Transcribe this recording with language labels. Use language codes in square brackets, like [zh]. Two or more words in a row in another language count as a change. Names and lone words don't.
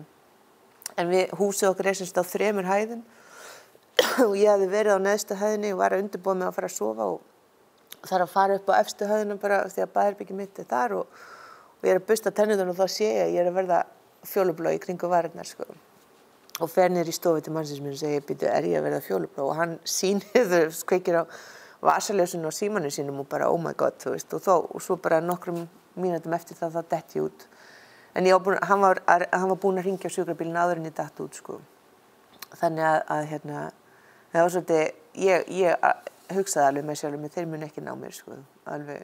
[is] En húsið okkar sem sagt á 3 hæðum og ég hafði verið á neðstu hæðinni og var að undirbúa mig að fara að sofa og þarf að fara upp á efstu hæðina bara því að baðherbergið mitt þar og ég að busta tennurnar og þá sé ég að verða fjólublá í kringu varirnar sko. Og fer niður í stofu til mannsins minn og segir, býtu, ég að verða fjólublá? Og hann sýnir, kveikir á vasaljósinu og símanum sínum og bara, [en] oh my god, [is] þú veist, og svo bara nokkrum mínútum eftir það dett ég út. En hann var búinn að hringja á sjúkrabílinn áður en ég datt út, sko. Þannig að það var svolítið, ég hugsaði alveg með sjálfum, þeir muni ekki ná mér, sko, alveg.